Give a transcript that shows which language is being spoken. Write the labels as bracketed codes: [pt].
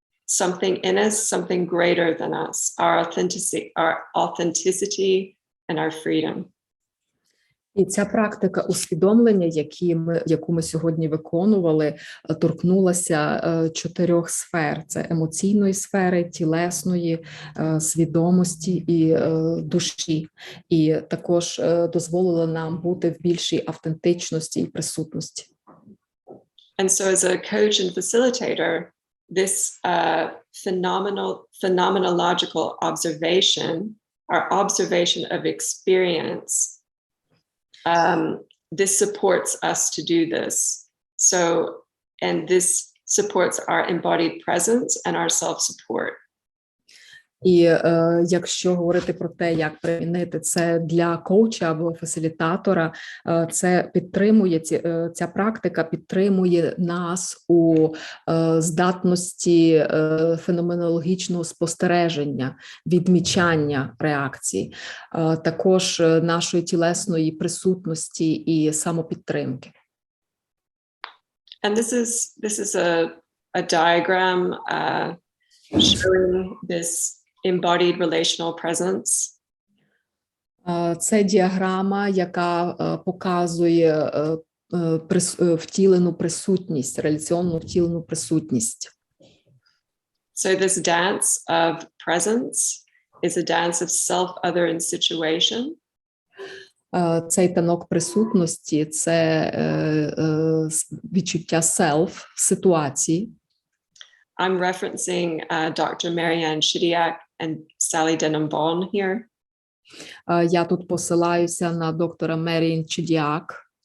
[en] Something in us, something greater than us, our authenticity and our freedom. [uk] І ця практика усвідомлення, яку ми сьогодні виконували, торкнулася 4 сфер. Це емоційної сфери, тілесної, свідомості і душі. І також дозволила нам бути в більшій автентичності і присутності. [en] And so as a coach and facilitator, this phenomenological observation, our observation of experience, this supports us to do this. So, and this supports our embodied presence and our self-support. [uk] І якщо говорити про те, як примінити це для коуча або фасилітатора, це підтримує, ця практика підтримує нас у здатності феноменологічного спостереження, відмічання реакцій, також нашої тілесної присутності і самопідтримки. [en] And this is a diagram showing this embodied relational presence. [uk] Це діаграма, яка показує втілену присутність, реляційну втілену присутність. [en] So this dance of presence is a dance of self-othering situation. [uk] Цей танок присутності – це відчуття self в ситуації. [en] I'm referencing Dr. Marianne Shidiak and Sally Denham-Vaughan here. [uk] Я тут посилаюся на доктора Меріан Чидіак.